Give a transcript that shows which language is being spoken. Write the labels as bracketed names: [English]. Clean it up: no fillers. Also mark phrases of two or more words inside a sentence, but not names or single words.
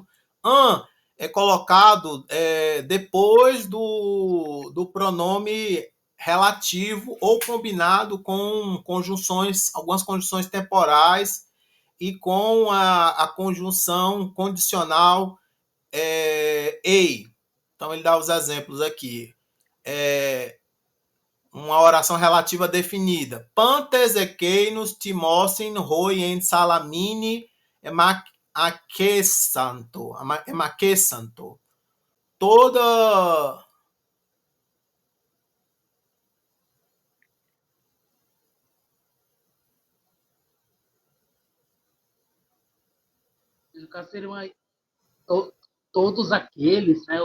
[Portuguese] An é colocado depois do pronome relativo ou combinado com conjunções, algumas conjunções temporais e com a conjunção condicional ei. Então ele dá os exemplos aqui. Uma oração relativa definida. [Greek] πάντες ἐκείνους τιμῶσιν οἳ ἐν Σαλαμῖνι ἐμαχέσαντο. ἐμαχέσαντο. [Portuguese] Toda. No caso, seriam todos aqueles, né?